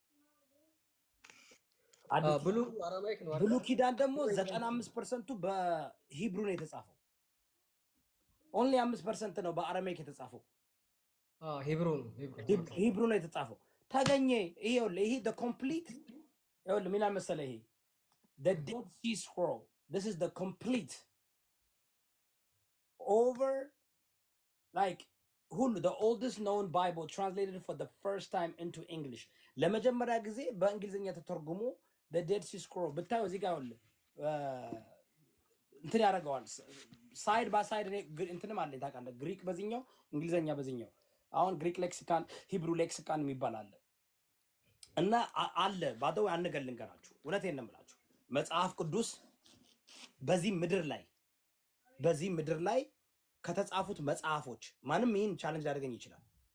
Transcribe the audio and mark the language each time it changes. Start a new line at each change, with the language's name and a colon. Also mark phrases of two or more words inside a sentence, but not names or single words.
Amharic: ብሉ አረማይክ ነው። ብሉ ኪዳን ደግሞ 95% በሂብሩ ነው የተጻፈው። ኦንሊ 5% ነው በአረማይክ የተጻፈው። ሂብሩ ነው የተጻፈው። ተገኘ ይሄ
English: the complete
Amharic: ምን መሰለህ ይሄ the Dead Sea Scroll.
English: This is the complete over like the oldest known Bible translated for the first time into English.
Amharic: ለመጀመሪያ ጊዜ በእንግሊዘኛ ተተርጉሞ the Dead Sea Scroll ብታዩ እዚህ ጋር እንትን ያደርገዋል
English: side by side
Amharic: እንትንም አለ ታውቃለህ። ግሪክ በዚህኛው እንግሊዘኛ በዚህኛው አሁን
English: Greek lexicon Hebrew lexicon
Amharic: የሚባል አለ እና አለ ባደው አንገል ልንገራችሁ። እውነቴን ነው የምላችሁ መጽሐፍ ቅዱስ በዚህ ምድር ላይ ከተጻፉት መጽሐፎች ማንም ይሄን ቻሌንጅ ሊያደርገኝ ይችላል።